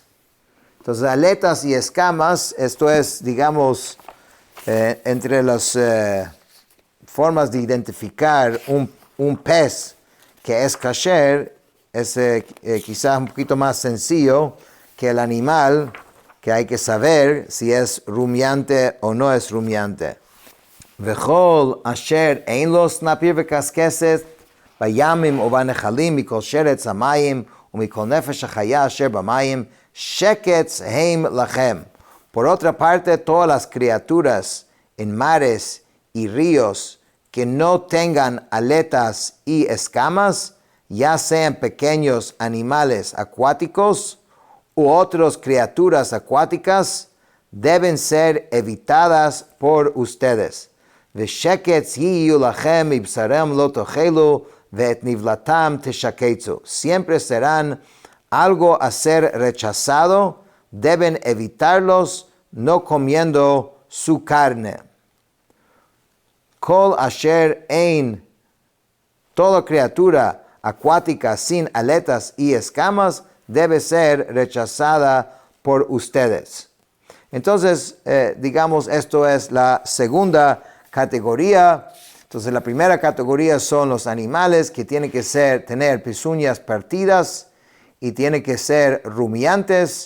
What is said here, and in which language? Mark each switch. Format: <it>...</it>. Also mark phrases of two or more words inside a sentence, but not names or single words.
<es>Entonces, aletas y escamas, esto es, digamos, entre las formas de identificar un pez que es kasher, es quizás un poquito más sencillo que el animal, que hay que saber si es rumiante o no es rumiante.</es> <he>וכל אשר אין לו סנפיר וקשקשת בימים ובנחלים מכל שרץ המים ומכל נפש החיה אשר במים שקץ הם לכם.</he> <es>Por otra parte, todas las criaturas en mares y ríos que no tengan aletas y escamas, ya sean pequeños animales acuáticos u otras criaturas acuáticas, deben ser evitadas por ustedes.</es> <he>ושקץ יהיו לכם מבשרם לא תאכלו ואת נבלתם תשקצו.</he> <es>Siempre serán algo a ser rechazado, deben evitarlos no comiendo su carne.</es> <he>כל אשר אין,</he> <es>toda criatura acuática sin aletas y escamas, debe ser rechazada por ustedes. Entonces, digamos, esto es la segunda categoría. Entonces, la primera categoría son los animales que tienen que tener pezuñas partidas y tienen que ser rumiantes.</es>